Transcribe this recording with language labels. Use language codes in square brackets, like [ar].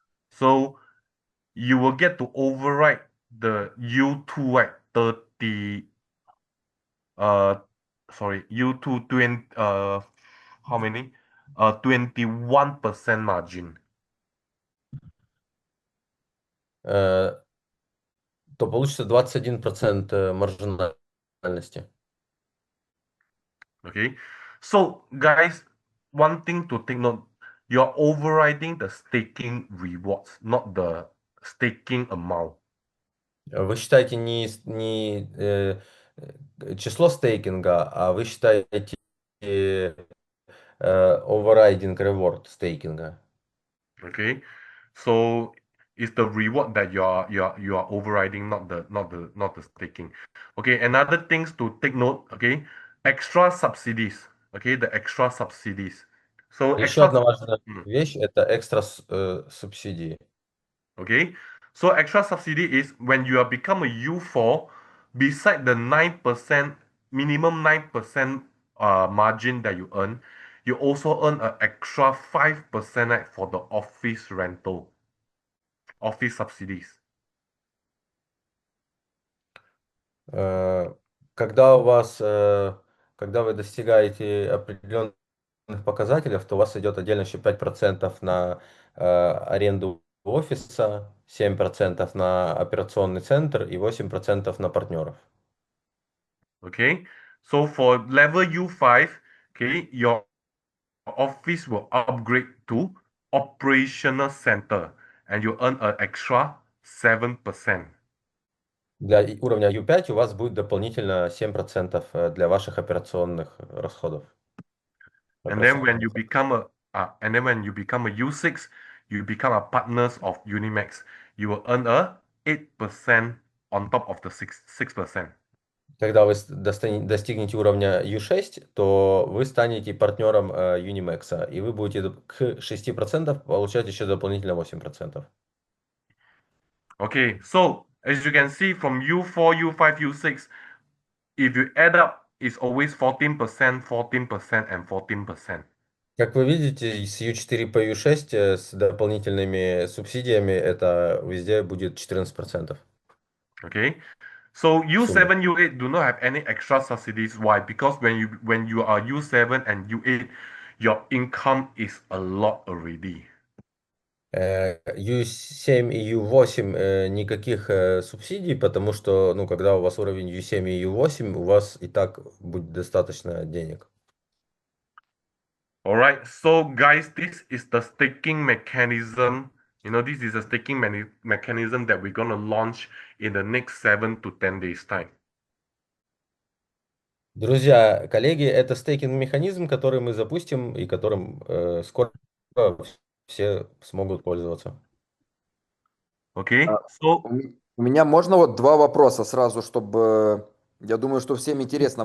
[en] So you will get to override the U2 right 30 uh sorry U2 20 how many 21% margin. [ru] То получится 21% маржинальности. [en] Okay, so guys, one thing to take note, you're overriding the staking rewards, not the staking amount. [ru] Вы считаете не число стейкинга, а вы считаете [en] overriding reward стейкинга? Okay, so it's the reward that you are overriding, not the staking. Okay, another things to take note. Okay, extra subsidies. Okay, the extra subsidies. So [ru] Еще [en] extra. [ru] одна важная Mm, вещь– это экстра субсидии. [en] Okay, so extra subsidy is when you are become a U4, beside the 9% minimum 9% margin that you earn, you also earn an extra 5% right, for the office rental, office subsidies. [ru] Э, Когда у вас, когда вы достигаете определенных показателей, то у вас идет отдельно еще 5% на аренду офиса, 7% на операционный центр и 8% на партнеров. [en] Okay, so for level U5, okay, your office will upgrade to operational center and you earn an extra 7%. [ru] Для уровня U5 у вас будет дополнительно 7% для ваших операционных расходов. [en] And then when [ru] Операционных [en] you [ru] расходов. [en] become a U6, you become a partners of Unimax. You will earn a 8% on top of the 6%. [ru] Когда вы достигнете уровня U6, то вы станете партнером UniMax, и вы будете к 6% получать еще дополнительно 8%. [en] Okay, so as you can see from U4, U5, U6, if you add up, it's always 14%, 14%, and 14%. [ru] Как вы видите, с U4 по U6 с дополнительными субсидиями это везде будет 14% [en] Okay, so [ru] суммы. [en] U7, U8 do not have any extra subsidies. Why? Because when you are U7 and U8, your income is a lot already. [ru] U7 и U8 никаких субсидий, потому что, ну, когда у вас уровень U7 и U8, у вас и так будет достаточно денег. [en] All right, so guys, this is the staking mechanism. This is a staking mechanism that we're going to launch in the next 7 to 10 days time. [ru] Друзья, коллеги, это стейкинг-механизм, который мы запустим и которым скоро все смогут пользоваться. [en] Okay, А, so [ru] У меня можно вот два вопроса сразу, чтобы, я думаю, что всем интересно.